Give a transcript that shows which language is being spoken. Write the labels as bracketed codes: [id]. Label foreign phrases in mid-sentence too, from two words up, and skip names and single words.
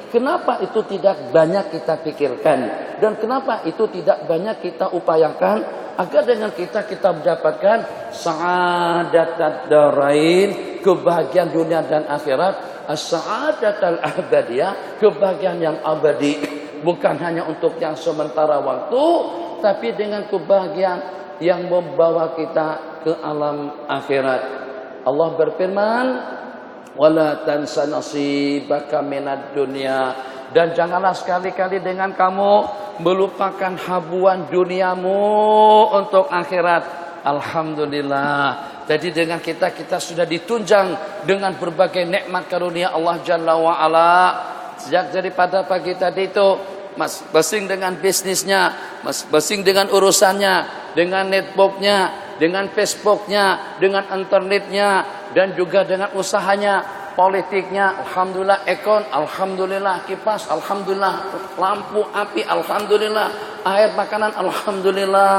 [id] Kenapa itu tidak banyak kita pikirkan, dan kenapa itu tidak banyak kita upayakan agar dengan kita mendapatkan [ar] سعادة الدارين, [id] kebahagiaan dunia dan akhirat, [ar] السعادة الأبدية, [id] kebahagiaan yang abadi, bukan hanya untuk yang sementara waktu, tapi dengan kebahagiaan yang membawa kita ke alam akhirat. Allah berfirman, [ar] ولا تنس نصيبك من الدنيا, [id] dan janganlah sekali-kali dengan kamu melupakan habuan duniamu untuk akhirat. Alhamdulillah. Jadi dengan kita sudah ditunjang dengan berbagai nikmat karunia Allah [ar] جل وعلا. [id] Sejak daripada pagi tadi itu masing dengan bisnisnya, masing dengan urusannya, dengan netbooknya, dengan Facebooknya, dengan internetnya, dan juga dengan usahanya, politiknya, alhamdulillah, ekon, alhamdulillah, kipas, alhamdulillah, lampu, api, alhamdulillah, air, makanan, alhamdulillah.